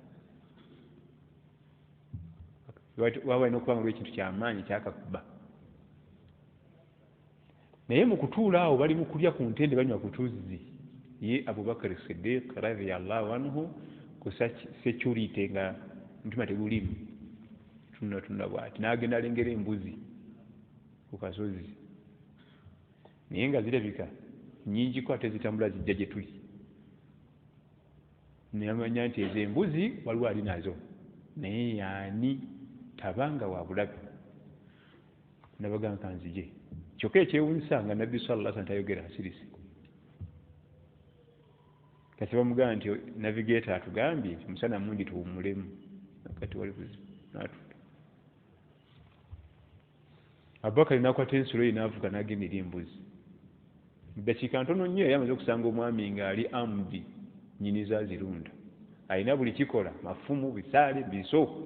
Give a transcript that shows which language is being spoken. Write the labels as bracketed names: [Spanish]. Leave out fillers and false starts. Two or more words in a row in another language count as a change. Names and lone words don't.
[Ganda] waba alina okuba nga lwekintu kyamaanyi kyakakuba naye mu kutuula awo bali mu kulya ku ntende banywa ku tuzzi ye Abubakar Siddiq [Arabic] رضي الله عنه [Ganda] ku security nga mutima tegulimu tunatunda bwati n'agenda alengera embuzi ku kasozi naye nga zirabika nnyingi ko ate zitambula zijja gye tuli neyamanya nti ezo embuzi waliwo ali nazo naye yaani tabanga wa bulabe nabagamba nzije kyokka ekyewuunyisa nga nabbi [Arabic] صلى الله عليه وسلم [Ganda] tayogera asirisi kati bamugamba nti navigator atugambye nti musana mungi tuwummulemu kati wali buzibu n'atudde Abubakar n'akwata ensulo ye n'avuga n'agendera embuzi ddakiika ntono nnyo yali amaze okusanga omwami ng'ali amudi nnyini zazirunda alina buli kikola mafumu bisaale biso